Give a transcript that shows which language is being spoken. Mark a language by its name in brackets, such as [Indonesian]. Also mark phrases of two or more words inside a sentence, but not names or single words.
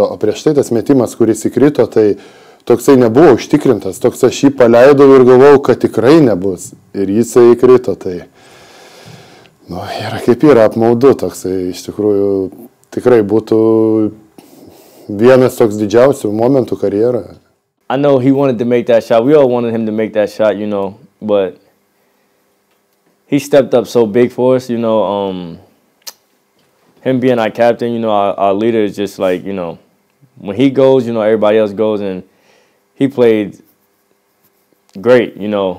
[Lithuanian] O prieš tai tas metimas, kuris įkrito, tai toksai nebuvo užtikrintas. Toks aš jį paleidau ir galvojau, kad tikrai nebus. Ir jisai įkrito, tai... Nu, yra kaip yra apmaudu toksai. Iš tikrųjų, tikrai būtų vienas toks didžiausių momentų karjeroje. [English] I know he wanted to make that shot. We all wanted him to make that shot, you know, but he stepped up so big for us, you know. Him being our captain, you know, our leader is just like, you know, when he goes, you know, everybody else goes, and he played great, you know.